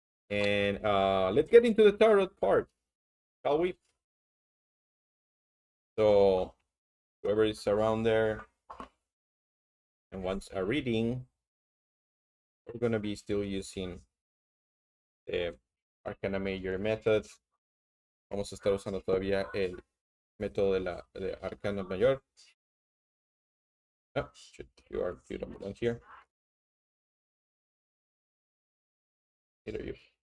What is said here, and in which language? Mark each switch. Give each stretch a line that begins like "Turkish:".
English: And let's get into the tarot part, shall we? So whoever is around there and wants a reading, we're gonna be still using the Arcana Major methods.
Spanish: Vamos a estar usando todavía el método de Arcana Mayor.
English: Oh, shit, you don't belong here. Either you.